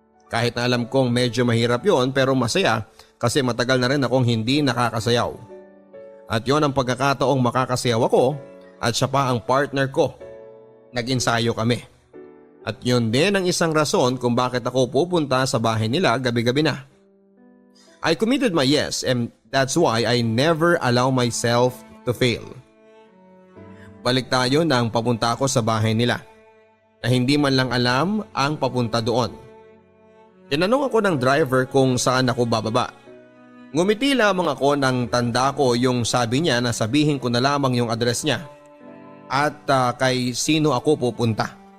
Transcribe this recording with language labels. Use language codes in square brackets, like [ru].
[tl] Kahit na alam kong medyo mahirap yon pero masaya kasi matagal na rin akong hindi nakakasayaw. At yon ang pagkakataong makakasayaw ako at siya pa ang partner ko. Nag-ensayo kami. At yun din ang isang rason kung bakit ako pupunta sa bahay nila gabi-gabi na. [en] I committed my yes and that's why I never allow myself to fail. [tl] Balik tayo nang papunta ako sa bahay nila na hindi man lang alam ang papunta doon. Tinanong ako ng driver kung saan ako bababa. Ngumiti lamang ako nang tanda ko yung sabi niya na sabihin ko na lamang yung address niya at kay sino ako pupunta.